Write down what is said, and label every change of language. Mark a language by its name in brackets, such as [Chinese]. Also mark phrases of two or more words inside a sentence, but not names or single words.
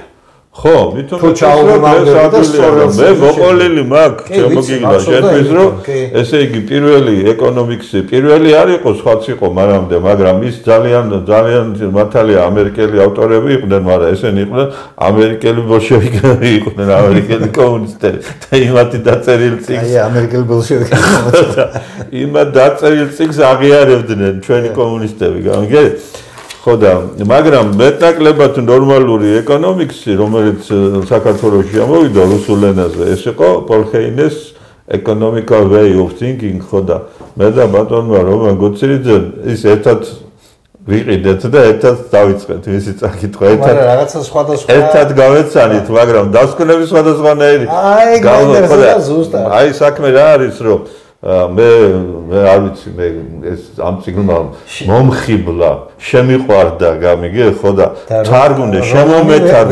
[Georgian] ხო, მითუმეტეს მე მოყოლილი მაქვს, შემოგიგდა შენთვის რომ ესე იგი პირველი ეკონომიკსი, პირველი არ იყო, სხვაც იყო მანამდე, მაგრამ ის ძალიან მართალია ამერიკელი ავტორები იყვნენ, მაგრამ ესენი იყვნენ ამერიკელი ბოლშევიკები იყვნენ, ამერიკელი კომუნისტები და იმათი დაწერილ წიგნს. აი, ამერიკელი ბოლშევიკები. იმათ დაწერილ წიგნს აღიარებდნენ ჩვენი კომუნისტები, გამიგე? ხოდა, მაგრამ მეტნაკლებად ნორმალური ეკონომიკისი, რომელიც საქართველოში ამოვიდა რუსულ ენაზე, ეს იყო პოლხეინეს [English] economical way of thinking, [Georgian] ხოდა, მე და ბატონმა რომან გოცირიძემ ის ერთად ვიყიდეთ და ერთად დავიწყეთ მისი წაკითხვა. მაგრამ რაღაცა სხვადასხვა ერთად გავეცანით, მაგრამ დასკვნები სხვადასხვანაირი. აი, საქმე რა არის, რომ მე არ ვიცი, მე ეს ამ წიგნმა მომხიბლა, შემიყვარდა, გამიგე, ხო და თარგმნე, შემომეთარგმნა.